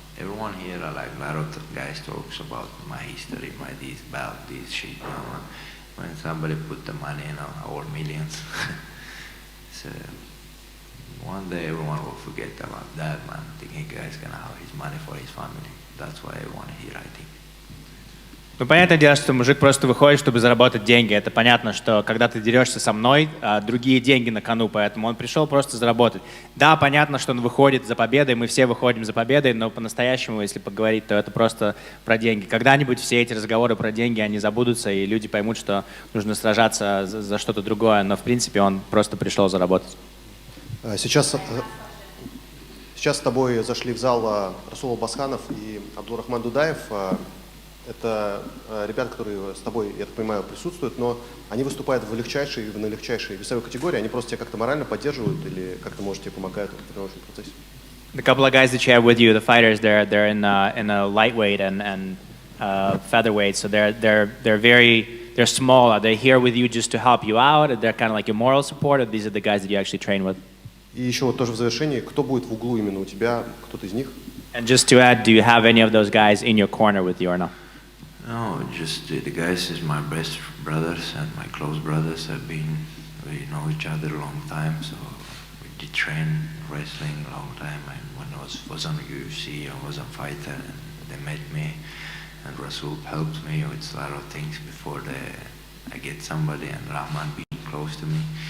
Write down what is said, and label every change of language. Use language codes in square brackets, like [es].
[en] Everyone here, like a lot of the guys talks about my history, my this, about this shit, you know. When somebody put the money, you know, our millions, so one day everyone will forget about that, man. Thinking guy's gonna have his money for his family. That's why everyone here, I think. [ru] Ну, понятное дело, что мужик просто выходит, чтобы заработать деньги. Это понятно, что когда ты дерешься со мной, другие деньги на кону, поэтому он пришел просто заработать. Да, понятно, что он выходит за победой, мы все выходим за победой, но по-настоящему, если поговорить, то это просто про деньги. Когда-нибудь все эти разговоры про деньги, они забудутся, и люди поймут, что нужно сражаться за что-то другое, но в принципе он просто пришел заработать. Сейчас с тобой зашли в зал Расул Басханов и Абдулрахман Дудаев. Это ребята, которые с тобой, я так понимаю, присутствуют, но они выступают на легчайшей весовой категории, они просто тебя как-то морально поддерживают или как-то, может, тебе помогают в тренировочном процессе? [en] The couple of guys that you have with you, the fighters, they're in a lightweight and featherweight, so they're small. Are they here with you just to help you out? They're kind of like your moral support, or these are the guys that you actually train with? [ru] И еще вот тоже в завершении, кто будет в углу именно у тебя, кто-то из них? [en] And just to add, do you have any of those guys in your corner with you or not? No, just the guys is my best brothers and my close brothers. We know each other a long time, so we did train wrestling a long time. And when I was on UFC, I was a fighter, and they met me, and Rasul helped me with a lot of things before I get somebody, and Rahman being close to me.